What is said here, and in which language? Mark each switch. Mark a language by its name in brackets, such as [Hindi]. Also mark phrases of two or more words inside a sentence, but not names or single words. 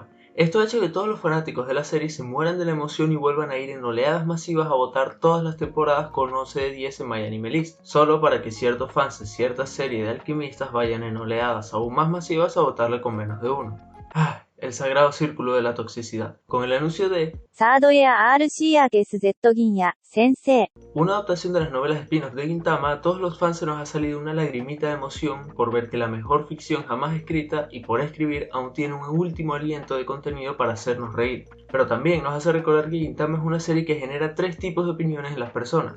[Spanish] Esto ha hecho que todos los fanáticos de la serie se mueran de la emoción y vuelvan a ir en oleadas masivas a votar todas las temporadas con 11 de 10 en MyAnimeList, solo para que ciertos fans de cierta serie de alquimistas vayan en oleadas aún más masivas a votarle con menos de uno. El sagrado círculo de la toxicidad. Con el anuncio de [Japanese] サードイヤー RC ゲス Z 銀や先生 [Spanish] una adaptación de las novelas spin-off de Gintama, a todos los fans se nos ha salido una lagrimita de emoción por ver que la mejor ficción jamás escrita y por escribir aún tiene un último aliento de contenido para hacernos reír. Pero también nos hace recordar que Gintama es una serie que genera tres tipos de opiniones en las personas.